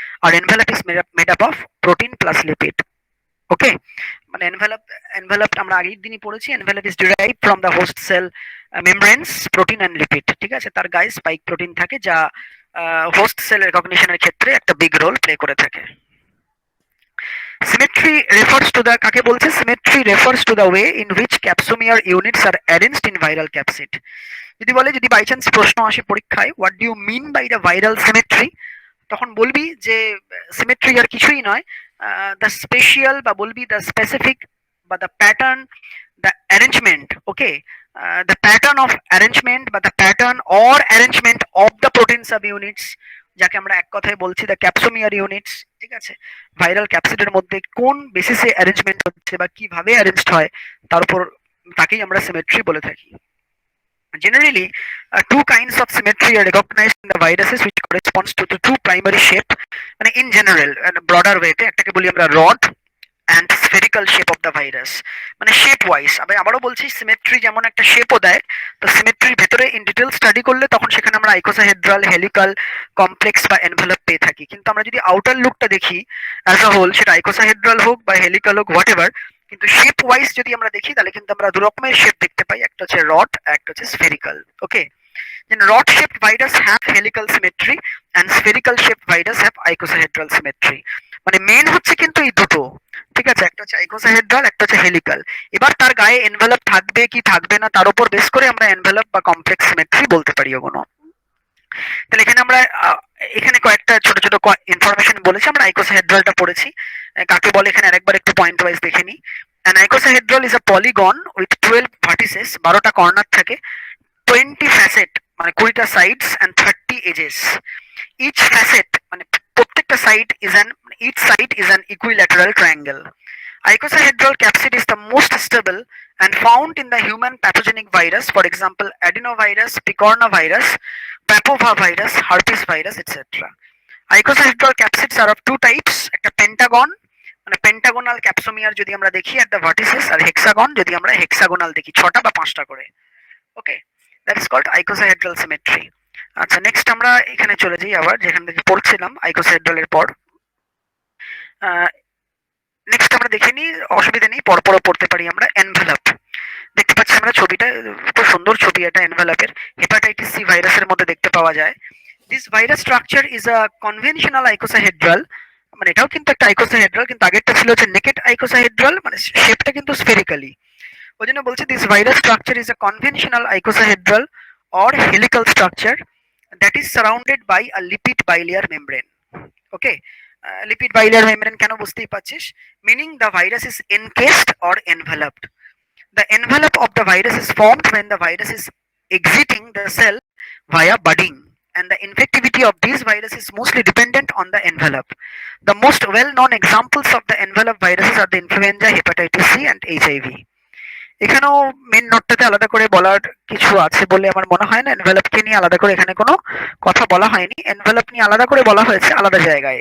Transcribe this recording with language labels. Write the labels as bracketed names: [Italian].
[English] আর envelope is made up of protein plus lipid. Okay, [Bangla] মানে envelope আমরা আগের দিনই পড়েছি, [English] Envelope is derive from the host cell membranes, protein and lipid. [Bangla] ঠিক আছে, তার গায়ে স্পাইক প্রোটিন থাকে যা হোস্ট সেল রেকগনিশনের ক্ষেত্রে একটা [English] big role play [Bangla] করে থাকে। [English] Symmetry refers to the, [Bangla] কাকে বলছে, [English] symmetry refers to the way in which capsomer units are arranged in viral capsid. যদি বলে, যদি by chance [Bangla] প্রশ্ন আসে পরীক্ষায়, [English] what do you mean by the viral symmetry, [Bangla] তখন বলবি যে সিমেট্রি আর কিছুই নয়, [English] the spatial বা বলবি the specific বা the pattern, the arrangement, okay, the pattern of arrangement বা the pattern or arrangement of the protein subunits, [Bangla] যাকে আমরা এক কথায় বলছি [English] The capsomere units. [Bangla] ঠিক আছে, ভাইরাল ক্যাপসিডের মধ্যে কোন বেসিসে অ্যারেঞ্জমেন্ট হচ্ছে বা কিভাবে অ্যারেঞ্জড হয় তার উপর, তাকেই আমরা সিমেট্রি বলে থাকি। [English] Generally, two kinds of symmetry are recognized in the viruses which corresponds to the two primary shape. মানে in general, broader way তে [Bangla] একটাকে বলি আমরা [English] rod and spherical shape of the virus, মানে shape wise. [Bangla] আবারও বলছি, সিমেট্রি যেমন একটা শেপও দেয়, তো সিমেট্রির ভেতরে [English] in detail study [Bangla] করলে তখন সেখানে আমরা আইকোসাহেড্রাল, হেলিকাল, কমপ্লেক্স বা এনভেলপ পেয়ে থাকি। কিন্তু আমরা যদি আউটার লুকটা দেখি [English] as a whole, [Bangla] সেটা আইকোসাহেড্রাল হোক বা হেলিকাল হোক, [English] whatever, [Bangla] কিন্তু শেপ ওয়াইজ যদি আমরা দেখি তাহলে কিন্তু আমরা দু রকমের শেপ দেখতে পাই, একটা হচ্ছে রড, একটা হচ্ছে spherical. [English] Okay, then rod shaped virus have helical symmetry and spherical shaped virus have icosahedral symmetry. [Bangla] মানে মেন হচ্ছে কিন্তু এই দুটো। ঠিক আছে, একটা হচ্ছে আইকোসাহেড্রাল, একটা হচ্ছে হেলিকাল। এবার তার গায়ে এনভেলপ থাকবে কি থাকবে না তার উপর বেস করে আমরা এনভেলপ বা কমপ্লেক্স সিমেট্রি বলতে পারি ওগুলো। তাহলে এখানে আমরা এখানে কয়েকটা ছোট ছোট ইনফরমেশন বলেছি, আমরা আইকোসাহেড্রালটা পড়েছি কাকে বলে, এখানে আরেকবার একটু পয়েন্ট ওয়াইজ দেখে নিই। [English] An icosahedral is a polygon with 12 vertices, [Bangla] 12টা corner থাকে, [English] 20 facet মানে [Bangla] 20টা sides [English] and 30 edges. Each facet [Bangla] মানে প্রত্যেকটা side [English] is an each side is an equilateral triangle. Icosahedral capsid is the most stable and found in the human pathogenic virus, for example adenovirus, picornavirus, papovavirus, herpes virus, etc. Icosahedral capsids are of two types, [Bangla] একটা Pentagon মানে pentagonal ক্যাপসোমিয়ার যদি আমরা দেখি at the vertices, আর hexagon যদি আমরা hexagonal দেখি, ছটা বা পাঁচটা করে। ওকে, [English] That is called icosahedral symmetry. [Bangla] আচ্ছা, নেক্সট আমরা এখানে চলে যাই আবার যেখান থেকে পড়ছিলাম আইকোসাহেড্রালের পর। নেক্সট আমরা দেখে নিই, অসুবিধা নেই, পরপরও পড়তে পারি আমরা। এনভেলপ দেখতে পাচ্ছি আমরা ছবিটা, খুব সুন্দর ছবি এটা এনভেলপের। হেপাটাইটিস সি ভাইরাসের মধ্যে দেখতে পাওয়া যায়। [English] this virus structure is a conventional icosahedral, [Bangla] মানে এটাও কিন্তু একটা আইকোসাহেড্রাল, কিন্তু আগেরটা ছিল হচ্ছে নেকেড আইকোসাহেড্রাল, মানে শেপটা কিন্তু স্ফেরিক্যালি। ওই জন্য বলছি [English] This virus structure is a conventional icosahedral or helical structure that is surrounded by a lipid bilayer membrane. Okay, lipid bilayer membrane [Bangla] কেন বুঝতেই পারছিস, [English] meaning the virus is encased or enveloped. The envelope of the virus is formed when the virus is exiting the cell via budding, and the infectivity of these viruses is mostly dependent on the envelope. The most well-known examples of the envelope viruses are the influenza, hepatitis C, and HIV. [Bangla] এখানেও main নোটটাতে আলাদা করে বলার কিছু আছে বলে আমার মনে হয় না। এনভেলপকে নিয়ে আলাদা করে এখানে কোনো কথা বলা হয়নি, এনভেলপ নিয়ে আলাদা করে বলা হয়েছে আলাদা জায়গায়।